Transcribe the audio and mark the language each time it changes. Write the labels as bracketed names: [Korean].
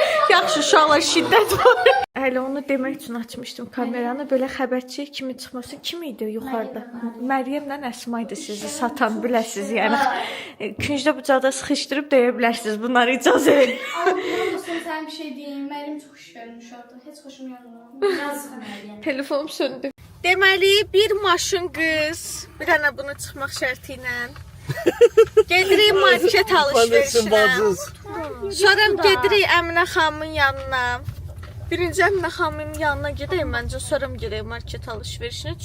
[Azerbaijani] Yaxşı, uşaqlar şiddət var. Hələ onu demək üçün açmışdım kameranı. Belə xəbərçi kimi çıxması kim idi yuxarıda? Məryəmlə Əsma idi sizi satan, biləsiniz yəni. Küncdə bucaqda sıxışdırıb deyə bilərsiniz. Bunları icazə verin. [Turkish] Olsun sen bir şey diyeyim. Meryem çok hoş görmüş orada. Hiç hoşum gelmedi. Yazık Meryem. [Azerbaijani] Telefonum söndü. Deməli, bir maşın qız, bir dənə bunu çıxmaq şərti ilə gedirik market alış-verişinə. Sonra gedirik Əminə xanımın yanına. Birinci Əminə xanımın yanına gedək məncə, sonra gedək market alış-verişinə.